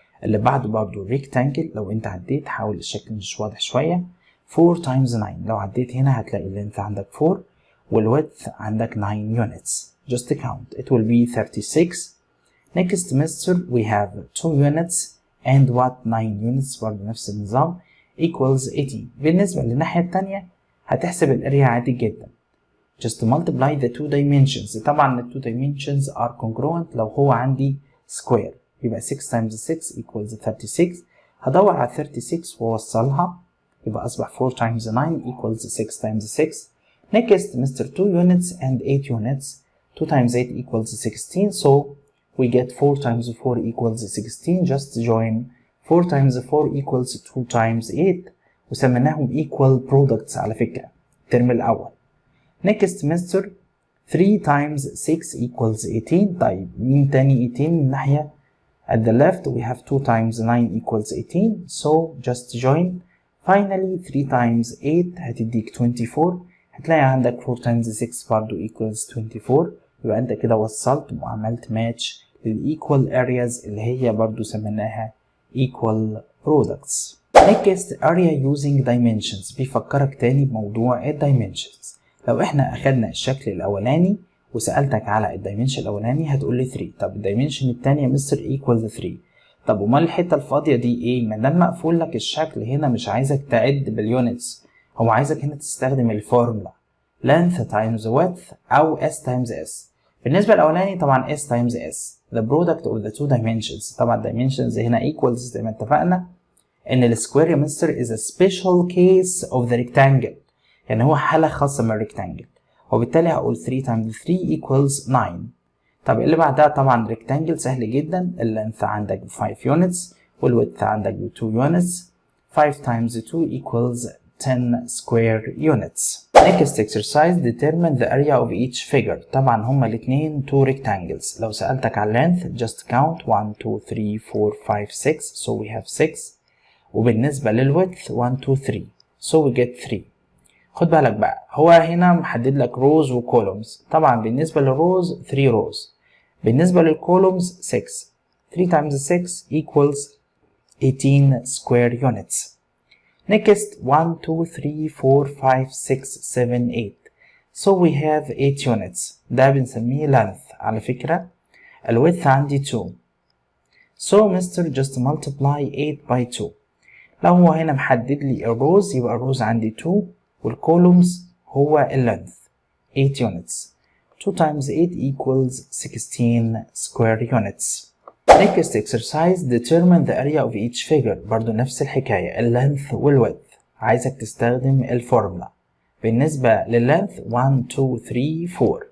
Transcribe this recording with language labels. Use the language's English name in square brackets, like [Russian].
[Arabic] اللي بعده برضو rectangle لو انت عديت حاول الشكل مش واضح شوية [English] 4 times 9 [Arabic] لو عديت هنا هتلاقي اللينث عندك 4 والwidth عندك 9 units. [English] Just count it will be 36. Next Mr. we have 2 units and what 9 units [Arabic] برضو نفس النظام [English] equals 18. [Arabic] بالنسبة للناحية التانية هتحسب الاريا عادي جدا. [English] Just multiply the two dimensions. طبعا ال two dimensions are congruent [Arabic] لو هو عندي [English] square يبقى 6 times 6 equals 36. [Arabic] هدور على 36 ووصلها يبقى أصبح 4 times 9 equals 6 times 6. [English] Next Mr. 2 units and 8 units. 2 times 8 equals 16 so we get 4 times 4 equals 16. Just join 4 times 4 equals 2 times 8 وسميناهم equal products [Arabic] على فكرة الترم الأول. [English] Next Mr. 3 times 6 equals 18. [Arabic] طيب مين تاني 18 من ناحية [English] at the left we have 2 times 9 equals 18 so just join. Finally 3 times 8 هتديك 24. [Arabic] هتلاقي عندك 4 times 6 برضو equals 24 يبقى انت كده وصلت وعملت match للequal areas اللي هي برضو سميناها [English] equal products. Next area using dimensions [Arabic] بيفكرك تاني بموضوع [English] dimensions. [Arabic] لو احنا اخدنا الشكل الاولاني وسألتك على الدايمنشن الاولاني هتقول لي 3. طب الدايمنشن الثاني يا مستر equal 3. طب امال الحته الفاضيه دي ايه؟ ما دام مقفول لك الشكل هنا مش عايزك تعد باليونتس هو عايزك هنا تستخدم الفورمولا [English] length times width [Arabic] او [English] s times s. [Arabic] بالنسبه للاولاني طبعا [English] s times s the product of the two dimensions. [Arabic] طبعا dimensions هنا equals زي ما اتفقنا ان السكوير يا مستر [English] is a special case of the rectangle [Arabic] يعني هو حالة خاصة من الريكتانجل وبالتالي هقول [English] 3 times 3 equals 9. [Arabic] طب اللي بعدها طبعا ريكتانجل سهل جدا اللينث عندك ب 5 units والويدث عندك ب 2 units [English] 5 times 2 equals 10 square units. Next exercise determine the area of each figure. [Arabic] طبعا هما الاثنين 2 rectangles. [English] لو سألتك على length just count 1 2 3 4 5 6 so we have 6 [Arabic] وبالنسبة للويدث [English] 1 2 3 so we get 3. [Arabic] خد بالك بقى هو هنا محدد لك روز وكولومز. طبعا بالنسبة للروز 3 روز بالنسبة للكولومز 6. [English] 3 times 6 equals 18 square units. Next 1 2 3 4 5 6 7 8. So we have 8 units. [Arabic] ده بنسميه length. على فكرة ال width عندي 2. [English] So Mr. just multiply 8 by 2. [Arabic] لو هو هنا محدد لي الروز يبقى الروز عندي 2 والكولومز هو length 8 units. [English] 2 times 8 equals 16 square units. Next exercise, determine the area of each figure. [Arabic] برضو نفس الحكاية length والwidth. عايزك تستخدم الفورمولا. بالنسبة للlength 1 2 3 4.